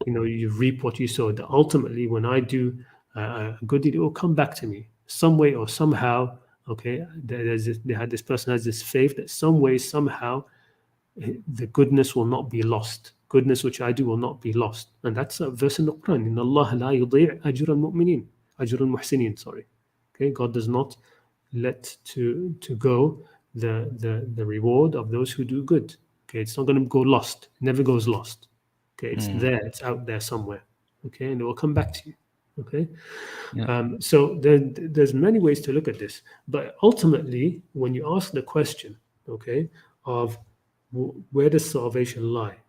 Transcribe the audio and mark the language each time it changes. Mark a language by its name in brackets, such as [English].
[English] you reap what you sow. That ultimately, when I do a good deed, it will come back to me some way or somehow. Okay, this person has this faith that some way somehow the goodness will not be lost. goodness which I do will not be lost. And that's a verse in the Quran. [Arabic] إِنَّ اللَّهَ لَا يُضِيعُ أَجْرَ الْمُؤْمِنِينَ أَجْرَ الْمُحْسِنِينَ, sorry. [English] Okay, God does not let to go the reward of those who do good. Okay, it's not going to go lost. It never goes lost. Okay, it's there. It's out there somewhere. Okay, and it will come back to you. Okay, Yeah. so there's many ways to look at this, but ultimately, when you ask the question, okay, of where does salvation lie?